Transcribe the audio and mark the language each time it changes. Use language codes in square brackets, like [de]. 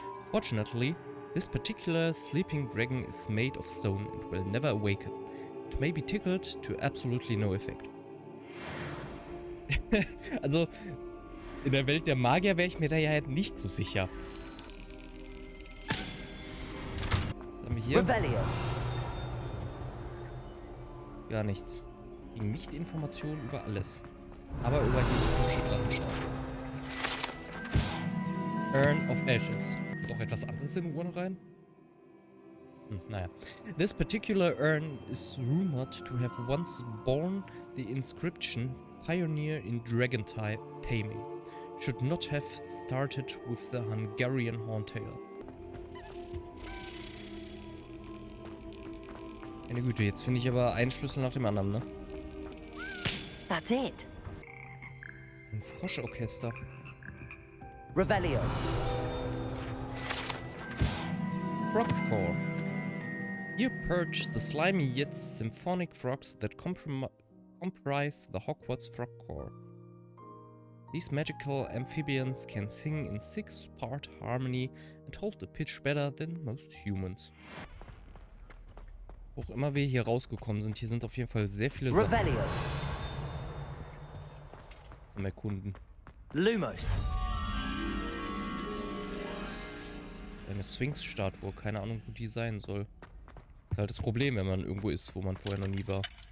[en] Fortunately, this particular sleeping dragon is made of stone and will never awaken. It may be tickled to absolutely no effect. [de] Also, in der Welt der Magier wäre ich mir da ja halt nicht so sicher. Was haben wir hier? Revelio. Gar nichts. Nicht Informationen über alles. Aber über diese komische Drachenstadt. Urn of Ashes. Doch etwas anderes in die Urne rein? Naja. [en] This particular urn is rumored to have once borne the inscription Pioneer in Dragon Taming. Should not have started with the Hungarian Horntail. [de] Meine Güte, jetzt finde ich aber einen Schlüssel nach dem anderen, ne? [en] That's it. [de] Ein Froschorchester. Revelio. [en] Frogcore. Here perch the slimy yet symphonic frogs that comprise the Hogwarts Frogcore. These magical amphibians can sing in 6-part harmony and hold the pitch better than most humans. [de] Wo auch immer wir hier rausgekommen sind, hier sind auf jeden Fall sehr viele Sachen Revelio. zum Erkunden. Lumos. Eine Sphinx-Statue, keine Ahnung, wo die sein soll. Ist halt das Problem, wenn man irgendwo ist, wo man vorher noch nie war.